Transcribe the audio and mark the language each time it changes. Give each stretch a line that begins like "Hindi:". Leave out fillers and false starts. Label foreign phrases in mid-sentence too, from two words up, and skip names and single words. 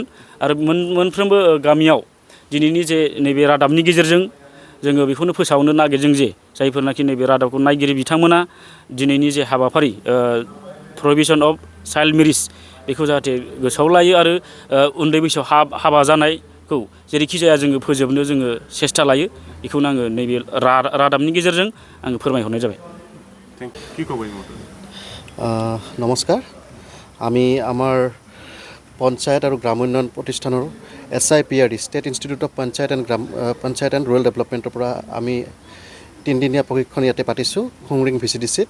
Bodo: आरो मोनफ्रोमबो गामियाव दिनैनि जे नैबे रादाबनि गेजेरजों जोङो बेखौनो फोसावनो नागिरदों जे जायफोरनाखि नैबे रादाबखौ नायगिरि बिथांमोना दिनैनि जे हाबाफारि
English: prohibition of child marriage,
Bodo: बेखौ जाहाथे गोसोआव लायो आरो उन्दै बैसोआव हाबा जानायखौ जेरैखि जाया जोङो फोजोबनो जोङो सेस्था लायो। बेखौनो आङो नैबे रादाबनि गेजेरजों आङो फोरमायहरनाय जाबाय।
Assamese: নমস্কাৰ। আমি আমাৰ পঞ্চায়ত আৰু গ্ৰাম উন্নয়ন প্ৰতিষ্ঠানৰ SIPRD, ষ্টেট ইনষ্টিটিউট অফ পঞ্চায়ত এণ্ড ৰুৰেল ডেভেলপমেণ্টৰ পৰা আমি তিনিদিনীয়া প্ৰশিক্ষণ ইয়াতে পাতিছোঁ খুংৰিং PCDC-ত।